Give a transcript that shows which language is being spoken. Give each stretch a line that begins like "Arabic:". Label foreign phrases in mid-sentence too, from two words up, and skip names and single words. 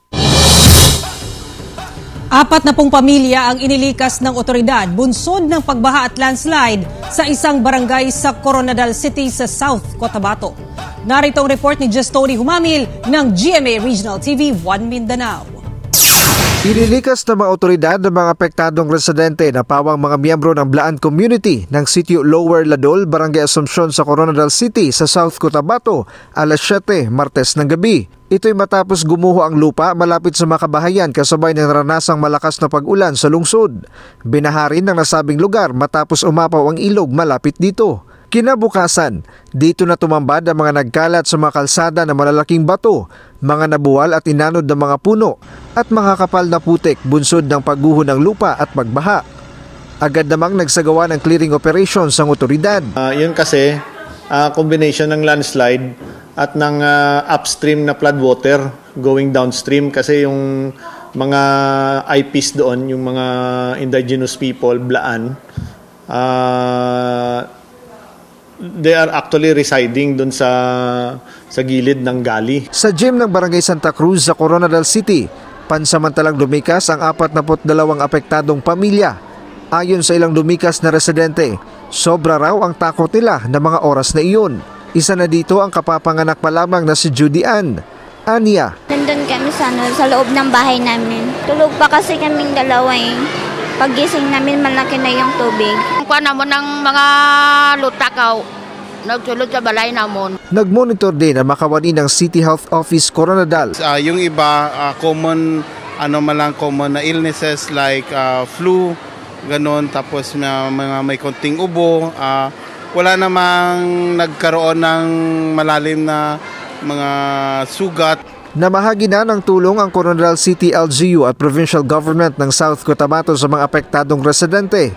Filipino: 40 pamilya ang inilikas ng otoridad bunsod ng pagbaha at landslide sa isang barangay sa Coronadal City sa South Cotabato. Narito ang report ni Justoni Humamil ng GMA Regional TV 1 Mindanao. Inilikas ng mga otoridad ng mga apektadong residente na pawang mga miyembro ng Blaan Community ng Sitio Lower Ladol, Barangay Asumpcion sa Coronadal City sa South Cotabato alas 7 Martes ng gabi. Ito'y matapos gumuho ang lupa malapit sa mga kabahayan kasabay ng naranasang malakas na pag-ulan sa lungsod. Binaha rin ng nasabing lugar matapos umapaw ang ilog malapit dito. Kinabukasan, dito na tumambad ang mga nagkalat sa mga kalsada na malalaking bato, mga nabuwal at inanod ng mga puno at mga kapal na putik bunsod ng pagguho ng lupa at pagbaha. Agad namang nagsagawa ng
English: clearing operations
Filipino: ang otoridad. Yun kasi, combination ng landslide at ng upstream na
English: floodwater going downstream
Filipino: kasi yung mga IPs doon, yung mga
English: indigenous people,
Filipino: Blaan,
English: they are actually residing
Filipino: doon sa gilid ng gali. Sa gym ng Barangay Santa Cruz sa Coronadal City, pansamantalang lumikas ang 42 apektadong pamilya. Ayon sa ilang lumikas na residente, sobra raw ang takot nila na mga oras na iyon. Isa na dito ang kapapanganak pa lamang na si Judy Ann. Anya, nandun kami sa loob ng bahay namin. Tulog pa kasi kaming dalawa eh. Paggising namin malaki na yung tubig.
Hiligaynon: Kuha na mo ng mga lutakaw. nagsulod sa balay namon.
Filipino: Nagmonitor din ang makawani ng City Health Office Coronadal. Yung iba, common na
English: illnesses like flu,
Filipino: ganon, tapos may konting ubo. Wala namang nagkaroon ng malalim na mga sugat. Namahagi na ng tulong ang Coronadal City LGU at Provincial Government ng South Cotabato sa mga apektadong residente.